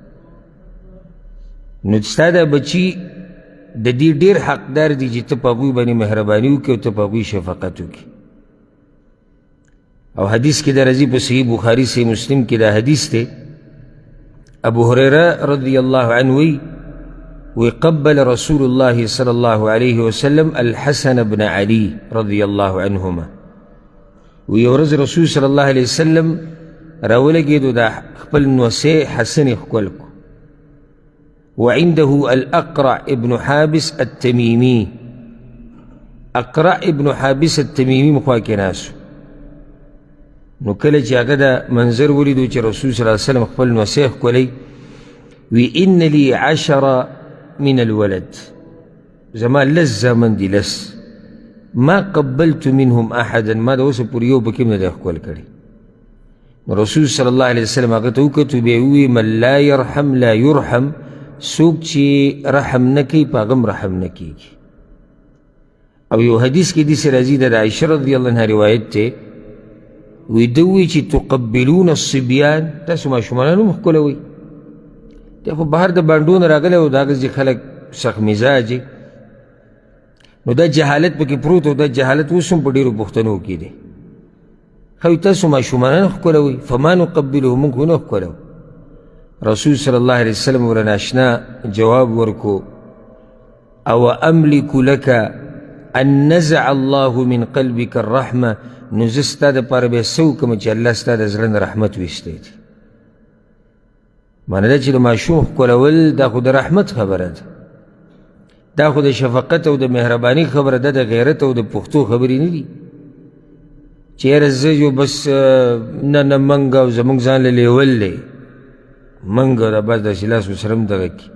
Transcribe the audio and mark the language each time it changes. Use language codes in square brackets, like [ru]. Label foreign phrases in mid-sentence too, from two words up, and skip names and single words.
[ps] نو ستا دا بچي د دې ډېر حقدار دي چې ته په هغوی باندې مهرباني وکړې او ته په هغوی شفقت وکړې. او حدیث کې دا راځي په صحیح بخاري صحیح مسلم کې دا حدیث دی. [ar] ابو هريره رضی الله عنه وی قبل رسول الله صلی الله علیه وسلم الحسن بن علي رضی الله عنهما. [ps] وی یو ورځ رسول [ar] صلی الله علیه وسلم [ps] راولګېدو دا خپل نوسی حسن یې ښکل کړو. [ar] وعنده الأقرع ابن حابس التميمي. [ps] أقرع ابن حابس التميمي مخوا کې ناسو. نو کله چې هغه دا منظر ولیدو چې رسول [ar] صلی الله علیه وسلم [ps] خپل نوسی ښکلی وی [ar] ان لي 10 من الولد [ps] زما لس زامن دي لس [ar] ما قبلت منهم احدا [ps] ما دا اوسه پورې یو پکې هم نه دی ښکل کړی. نو رسول [ar] صلی الله علیه وسلم [ps] هغه ته وکتو بیا یې وویل [ar] من لا یرحم لا یرحم. [ps] څوک چې رحم نه کوي په هغه هم رحم نه کېږي. او یو حدیث کې داسې راځي د عایشه [ar] رضی الله عنها [ps] روایت دی وی ده ووایي چې [ar] تقبلون الصبیان [ps] تاسو ماشومانان هم ښکلوئ. دی خو بهر د بانډو نه راغلی او د هغه ځای خلک سخت مزاجې نو دا جهالت پکې پروت او دا جهالت اوس هم په ډېرو پښتنو کې دی. ښه تاسو ماشومانان ښکلوئ [ar] فما نقبلو [ps] موږ خو نه ښکلو. رسول [ar] صلی الله علیه وسلم [ps] ورنه اشنا جواب ورکو او [ar] املک لك ان نزع الله من قلبك الرحمه. [ps] نو زه ستا دپاره بیا څه وکړم چې الله ستا د زړه نه رحمت ویستی دی. معنی دا چې د ماشوم ښکلول دا خو د رحمت خبره ده دا خو د شفقت او د مهرباني خبره ده د غیرت او د پښتو خبرې نه دي چې یاره زه یو بس نه منګ او زموږ ځان له لیول دی منګ دا بس داسې لاس ورسره هم دغه کړي.